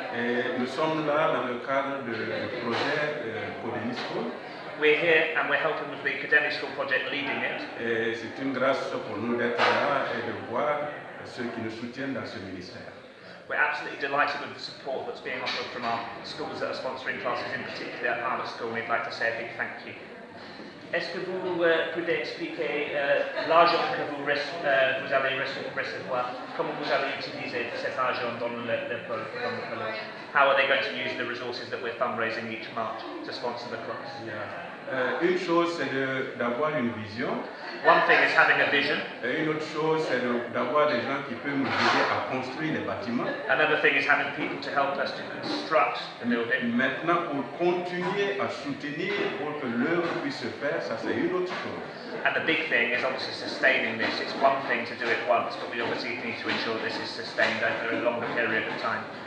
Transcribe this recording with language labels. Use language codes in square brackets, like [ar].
[fr] et nous sommes là dans le cadre du projet Codeni School. [en] We're here and we're helping with the Academic School project, leading it. [fr] Et c'est une grâce pour nous d'être là et de voir ceux qui nous soutiennent dans ce ministère. [en] We're absolutely delighted with the support that's being offered from our schools that are sponsoring classes, in particular at Harvard School. We'd like to say a big thank you. [fr] Est-ce que vous pouvez expliquer l'argent que vous allez recevoir, comment vous allez utiliser cet argent dans le collège? [en] How are they going to use the resources that we're fundraising each March to sponsor the class? [fr] Une chose, c'est d'avoir une vision. [en] One thing is having a vision. [fr] Et une autre chose, c'est d'avoir des gens qui peuvent nous aider à construire les bâtiments. [en] Another thing is having people to help us to construct the building. [fr] Maintenant, pour continuer à soutenir, pour que l'œuvre puisse se faire, ça c'est une autre chose. [en] And the big thing is obviously sustaining this. It's one thing to do it once, but we obviously need to ensure this is sustained over a longer period of time.